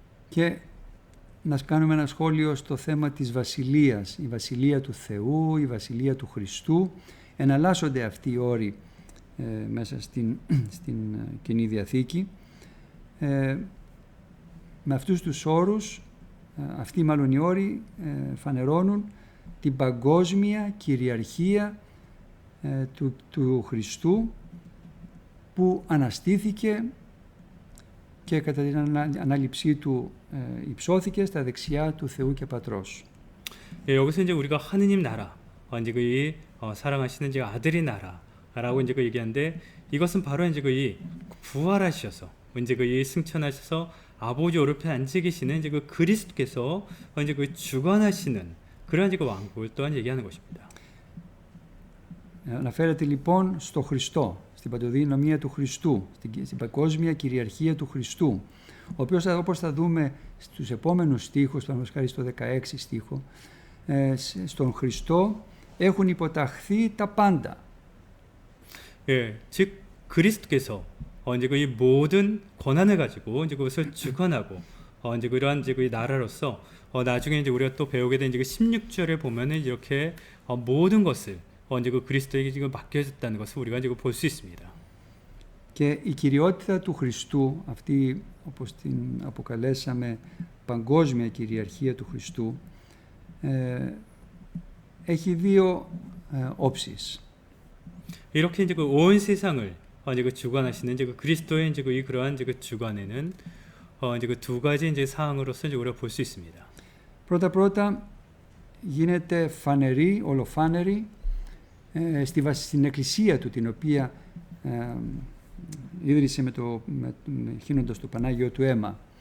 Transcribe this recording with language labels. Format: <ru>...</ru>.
<el>Και να κάνουμε ένα σχόλιο στο θέμα της βασιλείας, η βασιλεία του Θεού, η βασιλεία του Χριστού. Εναλλάσσονται αυτοί οι όροι μέσα στην Καινή Διαθήκη. Με αυτούς τους όρους, αυτοί μάλλον οι όροι φανερώνουν την παγκόσμια κυριαρχία του Χριστού, που αναστήθηκε και κατά την ανάληψή του υψώθηκε στα δεξιά του Θεού και Πατρός.</el> <ko>여기서 이제 우리가 하느님 나라, 이제 사랑하시는 이제 아들의 나라라고 이제 얘기하는데, 이것은 바로 이제 부활하셔서 이제 승천하셔서 아버지 오른편에 앉아 계시는 이제 그리스도께서 이제 주관하시는 그런 이제 왕국을 또한 얘기하는 것입니다.</ko> <el>Αναφέρεται λοιπόν στο Χριστό, στην παντοδυναμία του Χριστού, στην παγκόσμια κυριαρχία του Χριστού, ο οποίος, όπως θα δούμε στους επόμενους στίχους, παραδείγματος χάρη στο 16 στίχο, στον Χριστό έχουν υποταχθεί τα πάντα.</el> <ko>즉 그리스도께서 이제 그 이 모든 권한을 가지고 이제 그것을 주관하고 이제 그러한 이제 그 나라로서 나중에 이제 우리가 또 배우게 된 이제 그 16절에 보면은 이렇게 모든 것을 이제 그 그리스도에게 지금 맡겨졌다는 것을 우리가 이제 볼 수 있습니다.</ko> <el>Και η κυριότητα του Χριστού, αυτή όπως την αποκαλέσαμε παγκόσμια κυριαρχία του Χριστού, έχει δύο όψεις.</el> <ko>이렇게 이제 그 온 세상을 이제 그 주관하시는 이제 그 그리스도의 이제 그 이 그러한 이제 그 주관에는 이제 그 두 가지 이제 사항으로서 이제 우리가 볼 수 있습니다.</ko> <el>Πρώτα γίνεται φανερή, ολοφάνερη στην εκκλησία του, την οποία ίδρυσε χύνοντας το Πανάγιο του αίμα.</el>